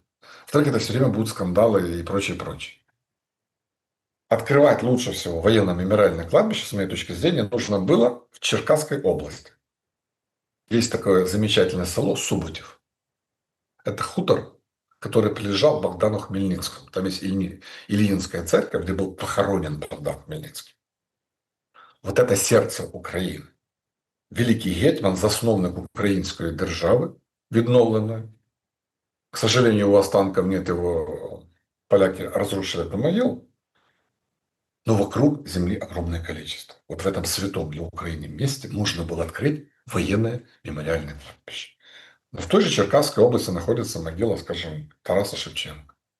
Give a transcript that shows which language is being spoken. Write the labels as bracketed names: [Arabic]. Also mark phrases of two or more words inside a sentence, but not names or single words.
[Russian] Во-вторых, это все время будут скандалы и прочее, прочее. Открывать лучше всего военно-мемориальное кладбище, с моей точки зрения, нужно было в Черкасской области. Есть такое замечательное село Суботев. Это хутор, который прилежал Богдану Хмельницкому. Там есть Ильинская церковь, где был похоронен Богдан Хмельницкий. Вот это сердце Украины. [Ukrainian] Великий гетьман, засновник української держави, відновленої. [Russian] К сожалению, его останков нет, его поляки разрушили эту могилу. Но вокруг земли огромное количество. Вот в этом святом для Украины месте нужно было открыть военное мемориальное кладбище. Но в той же Черкасской области находится могила, скажем, Тараса Шевченко.